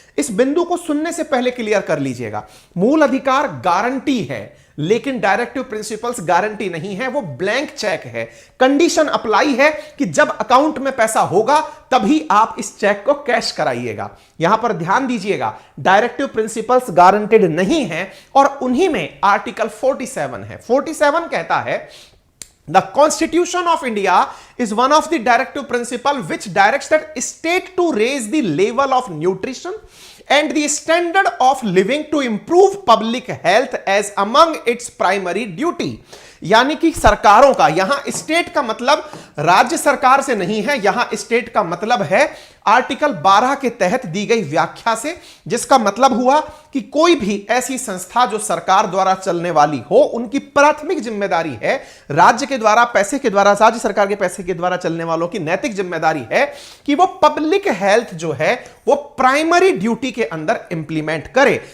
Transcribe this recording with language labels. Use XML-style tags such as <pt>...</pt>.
<hi>इस बिंदु को सुनने से पहले क्लियर कर लीजिएगा। मूल अधिकार गारंटी है, लेकिन डायरेक्टिव प्रिंसिपल्स गारंटी नहीं है, वो ब्लैंक चेक है। कंडीशन अप्लाई है कि जब अकाउंट में पैसा होगा तभी आप इस चेक को कैश कराइएगा। यहां पर ध्यान दीजिएगा, डायरेक्टिव प्रिंसिपल्स गारंटेड नहीं है और उन्हीं में आर्टिकल 47 है। 47 कहता है,</hi> <en>The Constitution of India is one of the directive principle which directs that state to raise the level of nutrition and the standard of living to improve public health as among its primary duty।</en> <hi>यानी कि सरकारों का, यहां state का मतलब राज्य सरकार से नहीं है, यहां स्टेट का मतलब है आर्टिकल 12 के तहत दी गई व्याख्या से, जिसका मतलब हुआ कि कोई भी ऐसी संस्था जो सरकार द्वारा चलने वाली हो, उनकी प्राथमिक जिम्मेदारी है, राज्य के द्वारा पैसे के द्वारा, राज्य सरकार के पैसे के द्वारा चलने वालों की नैतिक जिम्मेदारी है कि वो पब्लिक हेल्थ जो है वो प्राइमरी ड्यूटी के अंदर इंप्लीमेंट करे।</hi>